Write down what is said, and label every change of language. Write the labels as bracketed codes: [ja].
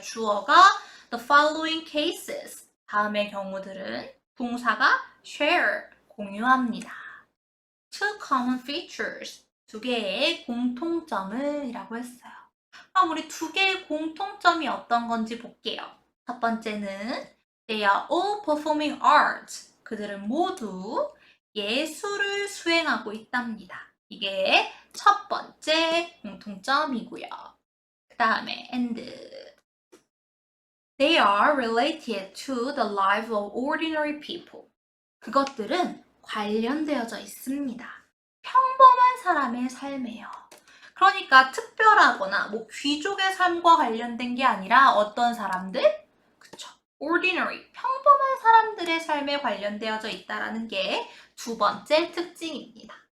[ko] 주어가 [en] the following cases [ko] 다음의 경우들은 동사가 share 공유합니다. [en] two common features [ko] 두 개의 공통점을 이라고 했어요. 그럼 우리 두 개의 공통점이 어떤 건지 볼게요. 첫 번째는 [en] they are all performing arts. [ko] 그들은 모두 예술을 수행하고 있답니다. 이게 첫 번째 공통점이고요. 그 다음에 [en] and they are related to the life of ordinary people. [ko] 그것들은 관련되어져 있습니다. 평범한 사람의 삶이에요. 그러니까 특별하거나 귀족의 삶과 관련된 게 아니라 어떤 사람들? 그쵸. ordinary, 평범한 사람들의 삶에 관련되어져 있다는 게 두 번째 특징입니다.